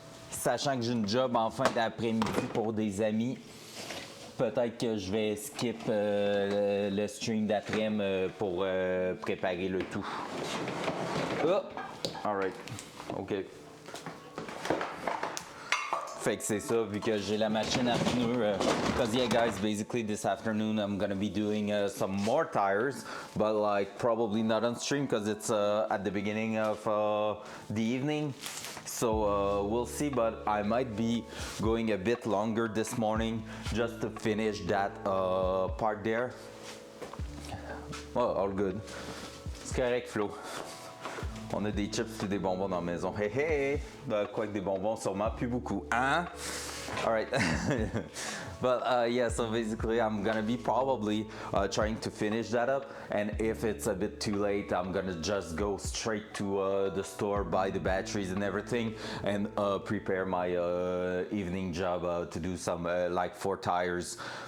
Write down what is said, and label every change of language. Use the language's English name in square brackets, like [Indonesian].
[French] Sachant que j'ai une job en fin d'après-midi pour des amis, peut-être que je vais skip le stream d'après-midi pour préparer le tout. Oh! [English] Alright, ok. [French] Fait que c'est ça, vu que j'ai la machine à pneus. [English] Because yeah guys, basically this afternoon I'm gonna be doing some more tires, but like probably not on stream because it's at the beginning of the evening. So we'll see, but I might be going a bit longer this morning just to finish that part there. Well, all good. [French] C'est correct, [English] Flo. [French] On a des chips et des bonbons dans la maison. Hey hey! Quoi que des bonbons, sûrement plus beaucoup. Hein? Alright. [English] But yeah, so basically I'm gonna be probably trying to finish that up, and if it's a bit too late, I'm gonna just go straight to the store, buy the batteries and everything, and prepare my evening job to do some like 4 tires.